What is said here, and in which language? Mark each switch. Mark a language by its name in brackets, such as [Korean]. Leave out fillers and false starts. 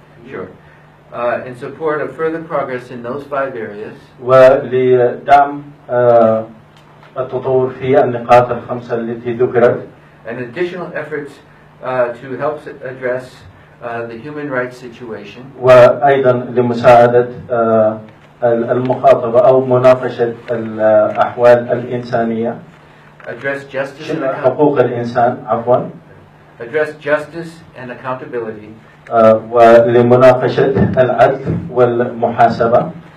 [English] Sure. In support of further progress in those 5 areas. [Arabic] ولدعم التطور في النقاط ال5 التي ذكرت. [English] And additional efforts to help address the human rights situation. [Arabic] وأيضا لمساعدة المخاطبة أو مناقشة الأحوال الإنسانية. [English] Address justice and [Arabic] حقوق الإنسان عفوا. [English] Address justice and accountability. [Arabic] ولمناقشة العدل والمحاسبة.